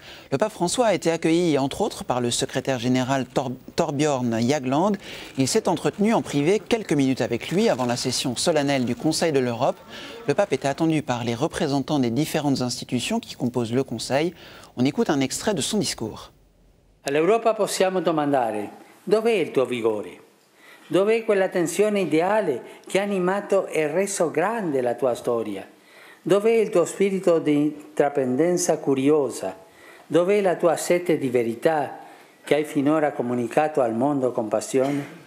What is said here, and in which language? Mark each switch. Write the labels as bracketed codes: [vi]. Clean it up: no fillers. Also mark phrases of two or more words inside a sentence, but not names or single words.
[fr] Le pape François a été accueilli, entre autres, par le secrétaire général Thorbjørn Jagland. Il s'est entretenu en privé quelques minutes avec lui avant la session solennelle du Conseil de l'Europe. Le pape était attendu par les représentants des différentes institutions qui composent le Conseil. On écoute un extrait de son discours. [it] All'Europa possiamo domandare: dov'è il tuo vigore? Dov'è quella tensione ideale che ha animato e reso grande la tua storia? Dov'è il tuo spirito di intraprendenza curiosa? Dov'è la tua sete di verità che hai finora comunicato al mondo con passione?